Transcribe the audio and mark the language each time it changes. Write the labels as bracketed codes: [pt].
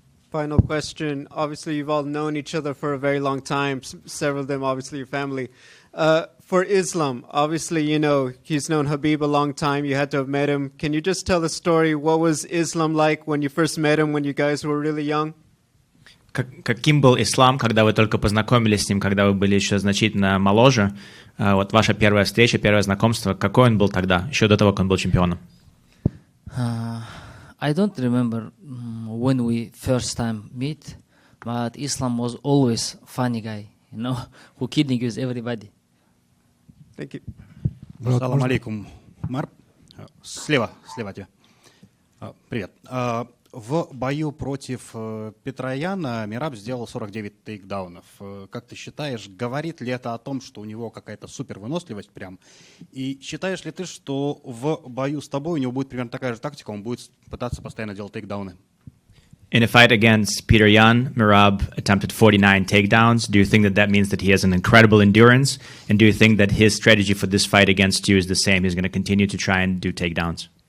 [en] Final question. Obviously, you've all known each other for a very long time, several of them obviously your family. For Islam, obviously, you know, he's known Habib a long time. You had to have met him. Can you just tell the story? What was Islam like when you first met him, when you guys were really young? [ru] Каким был Ислам, когда вы только познакомились с ним, когда вы были еще значительно моложе? Вот ваша первая встреча, первое знакомство, какой он был тогда, еще до того, как он был чемпионом? [en] I don't remember when we first time meet, but Islam was always funny guy, you know, who kidding with everybody. Thank you. [ru] Салам алейкум, Умар. Слева тебя. Привет. В бою против Петрояна Мераб сделал 49 тейкдаунов. Как ты считаешь, говорит ли это о том, что у него какая-то супер выносливость прям? И считаешь ли ты, что в бою с тобой у него будет примерно такая же тактика, он будет пытаться постоянно делать тейкдауны? [en] In a fight against Peter Yan, Merab attempted 49 takedowns. Do you think that means that he has an incredible endurance? And do you think that his strategy for this fight against you is the same? He's going to continue to try and do takedowns?